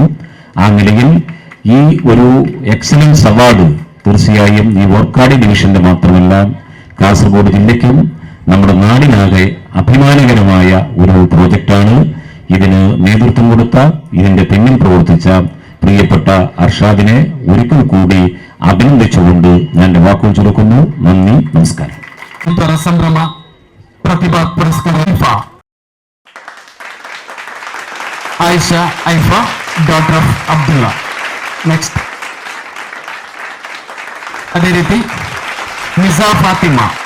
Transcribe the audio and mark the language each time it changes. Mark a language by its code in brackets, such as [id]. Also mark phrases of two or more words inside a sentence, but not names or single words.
[ml] ആ നിലയിൽ ഈ ഒരു [en] excellence award [ml] തീർച്ചയായും ഈ വോർക്കാടി ഡിവിഷന്റെ മാത്രമല്ല കാസർഗോഡ് ജില്ലയ്ക്കും നമ്മുടെ നാടിനാകെ അഭിമാനകരമായ ഒരു പ്രോജക്റ്റാണ്. ഇതിന് നേതൃത്വം കൊടുത്ത ഇതിന്റെ പിന്നിൽ പ്രവർത്തിച്ച പ്രിയപ്പെട്ട അർഷാദിനെ ഒരിക്കൽ കൂടി അഭിനന്ദിച്ചുകൊണ്ട് ഞാൻ എന്റെ വാക്കുകൾ ചുരുക്കുന്നു. നന്ദി, നമസ്കാരം. [kn] ಸಂಭ್ರಮ ಪ್ರತಿಭಾ ಪುರಸ್ಕಾರ ಆಯಿಷಾ ಐಫಾ [en] daughter of [kn] ಅಬ್ದುಲ್ಲಾ. ನೆಕ್ಸ್ಟ್ ಅದೇ ರೀತಿ ನಿಜಾ ಫಾತಿಮಾ.